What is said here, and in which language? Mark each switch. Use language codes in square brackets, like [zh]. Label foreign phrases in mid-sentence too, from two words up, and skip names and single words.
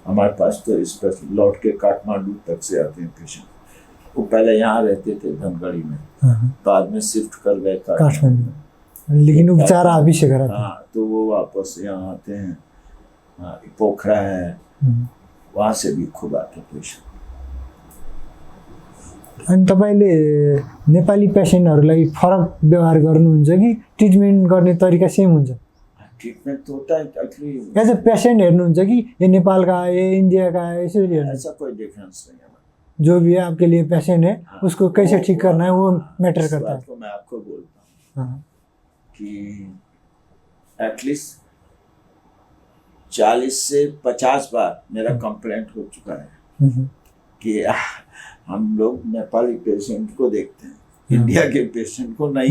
[hi] हमारे पास तो स्पेशल लौट के काठमांडू तक से आते हैं पेशेंट। वो पहले यहाँ रहते थे धनगढ़ी में, बाद में शिफ्ट कर गए काठमांडू, लेकिन उपचार आप ही से कराते? हाँ, तो वो वापस यहाँ आते हैं। पोखरा है, वहाँ से भी खूब आते पेशेंट। [ne] अनि तपाईँले नेपाली पेशेन्टहरूलाई फरक व्यवहार गर्नुहुन्छ कि ट्रिटमेन्ट गर्ने तरिका सेम हुन्छ? [hi] ट्रीटमेंट तो होता है एक्चुअली। [en] as a patient [hi] हेर्नुहुन्छ कि ये नेपाल का है, ये इंडिया का है, ऐसे हेर्नुहुन्छ? ऐसा कोई डिफरेंस नहीं है। जो भी है आपके लिए पेशेंट है, उसको कैसे ठीक करना है वो मैटर करता है। तो मैं आपको बोलता हूँ कि एटलीस्ट 40 से 50 बार मेरा कंप्लेंट हो चुका है कि हम लोग नेपाली पेशेंट को देखते हैं, इंडिया के पेशेंट को नहीं